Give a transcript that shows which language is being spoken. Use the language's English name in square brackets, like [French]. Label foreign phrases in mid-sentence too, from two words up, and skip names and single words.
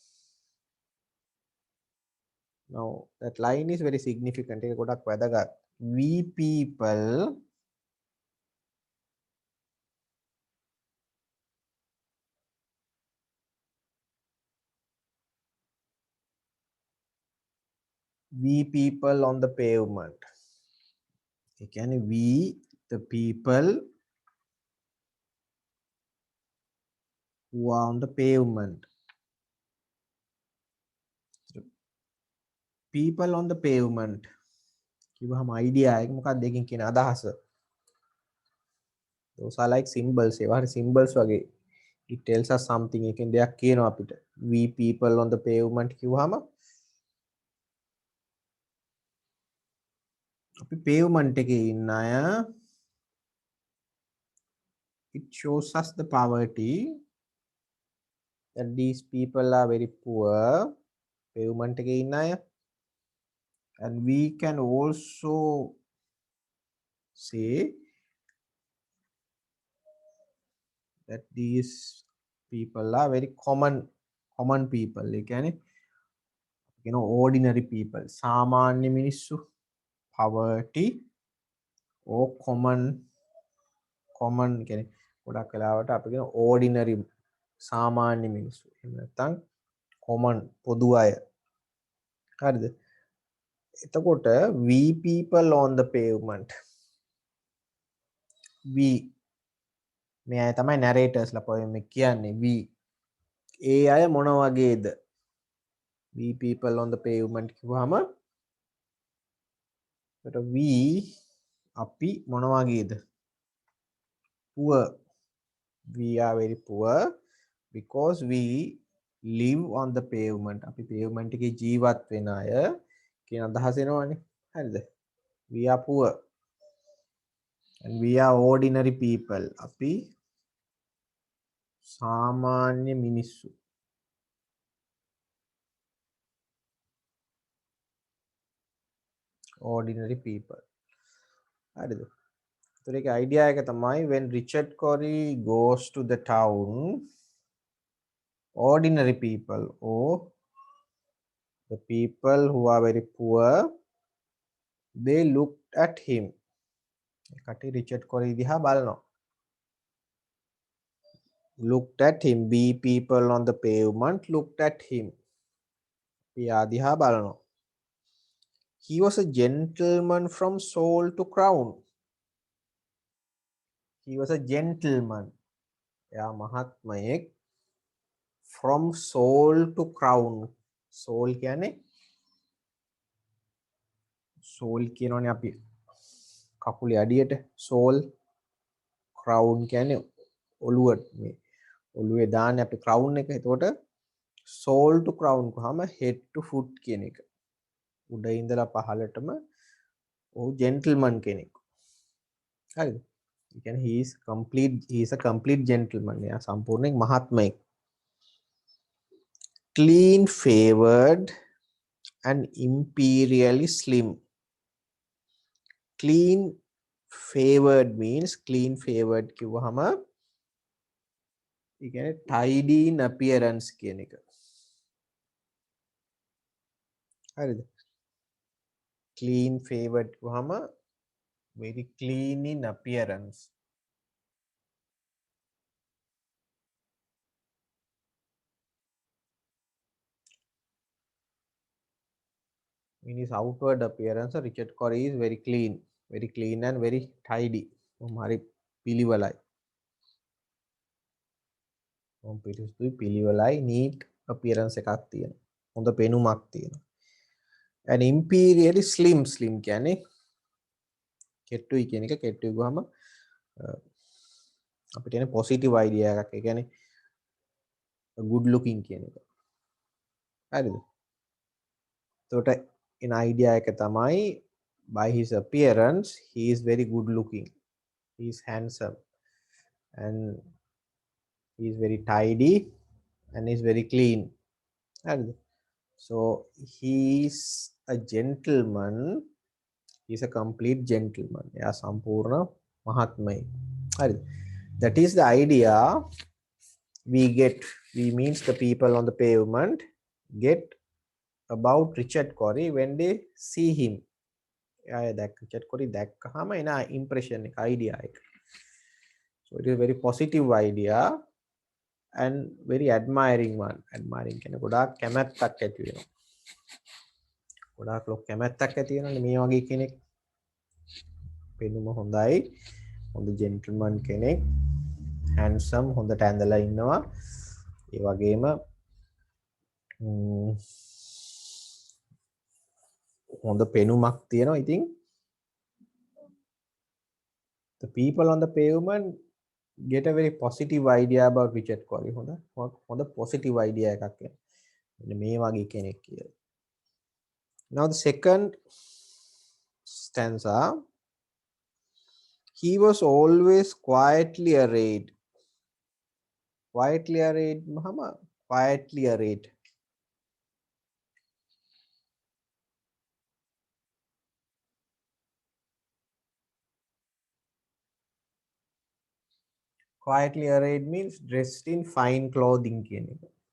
[English] Now that line is very significant. [Sinhala] ඒක ගොඩක් වැදගත්. [English] We people on the pavement. [Sinhala] ඒ කියන්නේ [English] we the people who are on the pavement. People on the pavement. [Sinhala] කිව්වහම idea එක මොකක්ද දෙකකින් කියන අදහස? [English] Those are like symbols. [Sinhala] ඒවා හරි symbols වගේ. [English] It tells us something. [Sinhala] එකෙන් දෙයක් කියනවා අපිට. [English] We people on the pavement [Sinhala] කිව්වහම අපි pavement එකේ ඉන්න අය. [English] It shows us the poverty that these people are very poor. [Sinhala] Pavement එකේ ඉන්න අය. [English] And we can also say that these people are very common people. [Sinhala] ඒ කියන්නේ [English] ordinary people. [Sinhala] සාමාන්‍ය මිනිස්සු. [English] Poverty or common [Sinhala] කියන්නේ ගොඩක් වෙලාවට අපි කියන ordinary සාමාන්‍ය මිනිස්සු. එහෙම නැත්නම් common පොදු අය. හරිද? [English] එතකොට we people on the pavement. [Sinhala] We මේ අය තමයි narrators ලා poem එක කියන්නේ we. ඒ අය මොන වගේද? [English] We people on the pavement [Sinhala] කිව්වහම එතකොට we අපි මොන වගේද? [English] Poor. We are very poor because we live on the pavement. [Sinhala] අපි pavement එකේ ජීවත් වෙන අය කියන අදහස එනවනේ. හරිද? [English] We are poor. And we are ordinary people. [Sinhala] අපි සාමාන්‍ය මිනිස්සු. [English] Ordinary people. [Sinhala] හරිද? ඒතර ඒක [English] idea [Sinhala] එක තමයි [English] when Richard Cory goes to the town, ordinary people or the people who are very poor, they looked at him. [Sinhala] කටි Richard Cory දිහා බලනවා. [English] Looked at him. We people on the pavement looked at him. [Sinhala] පියා දිහා බලනවා. [English] He was a gentleman from soul to crown. He was a gentleman. [Sinhala] එයා මහත්මයෙක් [English] from soul to crown. [Sinhala] Soul කියන්නේ soul කියනෝනේ අපි කකුලේ අඩියට soul. Crown කියන්නේ ඔළුවට මේ ඔළුවේ දාන්නේ අපි crown එක. එතකොට [English] soul to crown [Sinhala] කොහම [English] head to foot [Sinhala] කියන එක. උඩ ඉඳලා පහළටම ඔහු gentleman කෙනෙක්. හරිද? ඒ කියන්නේ [English] he is a complete gentleman. [Sinhala] එයා සම්පූර්ණයෙන් මහත්මයෙක්. [English] Clean favored and imperially slim. Clean favored means clean favored [Sinhala] කිව්වහම ඒ කියන්නේ [English] tidy in appearance [Sinhala] කියන එක. [English] හරිද? Clean favored කිව්වහම very clean in appearance. In his outward appearance, Richard Cory is very clean and very tidy. [Sinhala] හරි පිළිවෙලයි. පිළිවෙලයි [English] neat appearance [Sinhala] එකක් තියෙනවා. හොඳ පෙනුමක් තියෙනවා. [English] And imperially slim [Sinhala] කියන්නේ කෙට්ටුයි කියන එක කෙට්ටුයි ගහම අපිට එන [English] positive idea [Sinhala] එකක්. ඒ කියන්නේ [English] good looking [Sinhala] කියන එක. හරිද? එතකොට [English] in idea [Sinhala] එක තමයි [English] by his appearance he is very good looking. He is handsome and he is very tidy and he is very clean. හරිද? So he is a gentleman. He is a complete gentleman. [Sinhala] එයා සම්පූර්ණ මහත්මයෙක්. හරිද? [English] That is the idea we means the people on the pavement get about Richard Cory when they see him. [Sinhala] Richard Cory දැක්කහම එන impression එක idea එක. [English] So it is a very positive idea and very admiring one. [Sinhala] Admiring කියන ගොඩාක් කැමැත්තක් ඇති වෙනවා. ගොඩාක් ලොකු කැමැත්තක් ඇති වෙනවානේ මේ වගේ කෙනෙක්. පෙනුම හොඳයි. හොඳ gentleman කෙනෙක්. handsome හොඳට ඇඳලා ඉන්නවා. ඒ වගේම හොඳ පෙනුමක් තියෙනවා. [English] ඉතින් the people on the pavement get a very positive idea about Richard Cory. [Sinhala] හොඳ [English] positive idea [Sinhala] එකක් එනවා. මෙන්න මේ වගේ කෙනෙක් කියලා. [English] Now the second stanza, he was always quietly arrayed. Quietly arrayed Muhammad. Quietly arrayed. Quietly arrayed means dressed in fine clothing [Sinhala] කියන එක.